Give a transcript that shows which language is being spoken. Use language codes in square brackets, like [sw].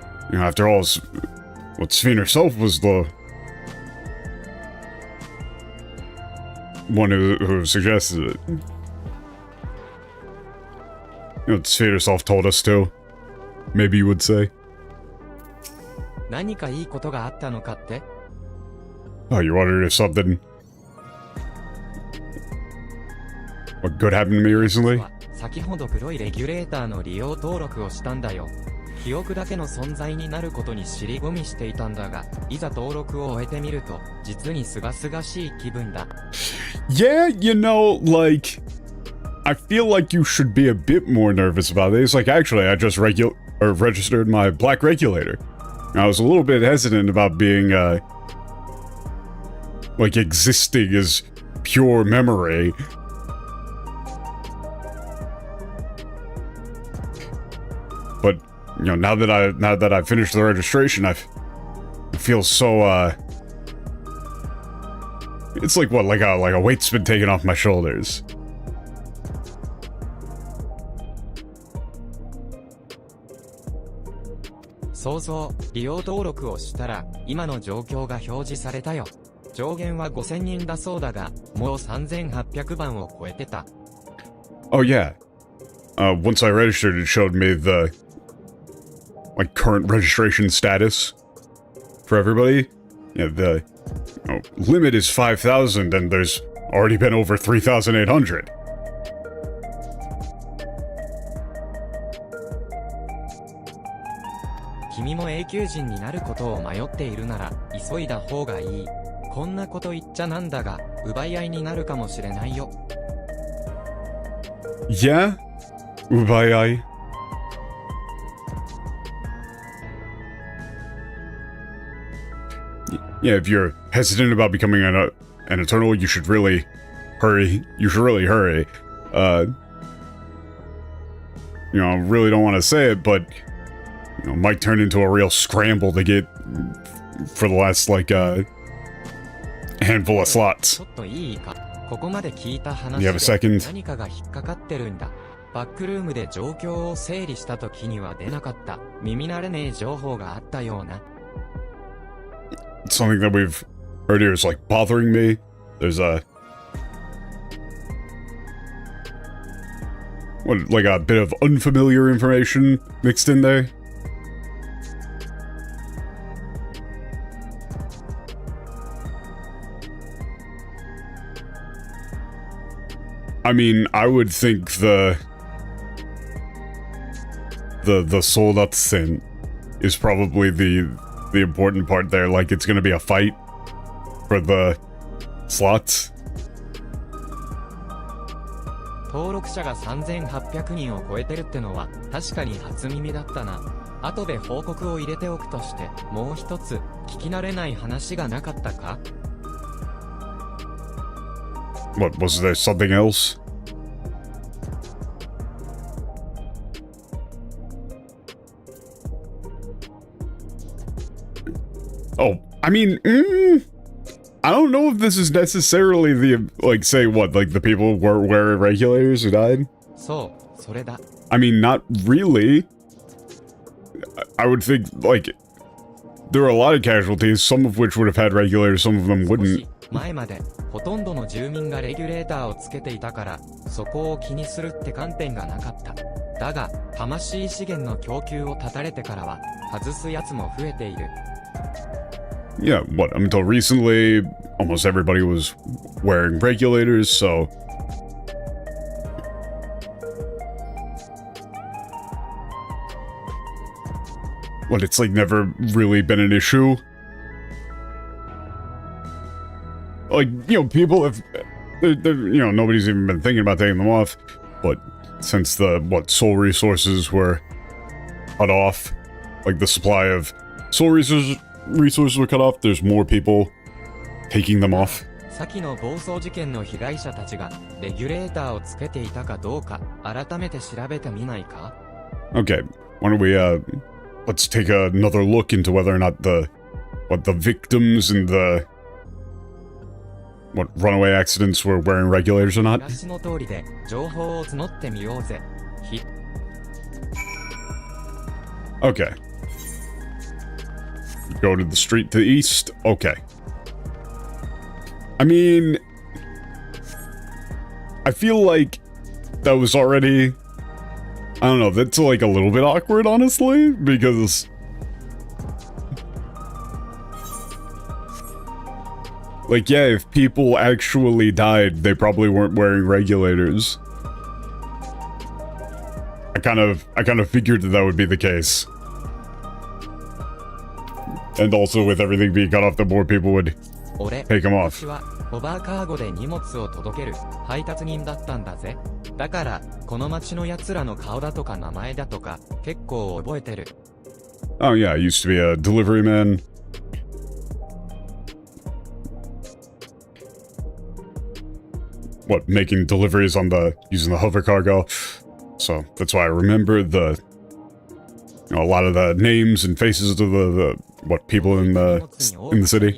[en] You know, after all, Sphene herself was the one who suggested it. You know, Sphene herself told us to. Maybe you would say. [ja] 何かいいことがあったのかって？ [en] Oh, you wondered if something what good happened to me recently? [ja] 先ほど黒いレギュレーターの利用登録をしたんだよ。記憶だけの存在になることに尻込みしていたんだが、いざ登録を終えてみると、実に清々しい気分だ。 [en] Yeah, you know, like, I feel like you should be a bit more nervous about this. Like, actually, I just registered my black regulator. I was a little bit hesitant about being, like, existing as pure memory. But, you know, now that I finished the registration, I feel so, it's like what, like a weight's been taken off my shoulders. [ja] そうそう、利用登録をしたら、今の状況が表示されたよ。上限は5000人だそうだが、もう3800番を超えてた。 [en] Oh yeah. Once I registered, it showed me the, like, current registration status for everybody. Yeah, the limit is 5,000 and there's already been over 3,800. [ja] 君も永久人になることを迷っているなら、急いだ方がいい。こんなこと言っちゃなんだが、奪い合いになるかもしれないよ。 Yeah? 奪い合い? [en] Yeah, if you're hesitant about becoming an Eternal, you should really hurry. You should really hurry. You know, I really don't want to say it, but you know, might turn into a real scramble to get for the last, like, handful of slots. [ja] ちょっといいか。ここまで聞いた話 [en] You have a second? [ja] で何かが引っかかってるんだ。バックルームで状況を整理した時には出なかった耳慣れねえ情報があったような。 [en] Something that we've heard here is like bothering me. There's like a bit of unfamiliar information mixed in there. I mean, I would think the soldatsen is probably the important part there. Like, it's gonna be a fight for the slots. [ja] 登録者が3800人を超えてるってのは確かに初耳だったな。後で報告を入れておくとして、もう一つ聞き慣れない話がなかったか？ [en] What, was there something else? Oh, I mean, I don't know if this is necessarily the, like, say what, like the people were regulators who died? [ja] そう、それだ。 [en] I mean, not really. I would think, like, there are a lot of casualties, some of which would have had regulators, some of them [ja] 少 [en] wouldn't. [ja] し前までほとんどの住民がレギュレーターをつけていたから、そこを気にするって観点がなかった。だが、魂資源の供給を断たれてからは、外すやつも増えている。 [en] Yeah, what, until recently, almost everybody was wearing regulators, so... What, it's like never really been an issue? Like, you know, people have... you know, nobody's even been thinking about taking them off, but since the, what, soul resources were cut off, like the supply of soul resources were cut off, there's more people taking them off. [ja] 先の暴走事件の被害者たちがレギュレーターをつけていたかどうか改めて調べてみないか? [en] Okay, why don't we, let's take another look into whether or not the victims in the, runaway accidents were wearing regulators or not? [ja] 話の通りで情報を募ってみようぜ。 [en] Okay. Go to the street to the east? Okay. I mean... I feel like that was already... I don't know, that's like a little bit awkward, honestly, because... Like, yeah, if people actually died, they probably weren't wearing regulators. I kind of figured that would be the case. And also with everything being cut off, the more people would take them off. [ja] 私はホバーカーゴで荷物を届ける配達人だったんだぜ。だからこの町の奴らの顔だとか名前だとか結構覚えてる。 [en] Oh yeah, I used to be a delivery man. What, making deliveries on using the hover cargo. So that's why I remember a lot of the names and faces of the people in the city.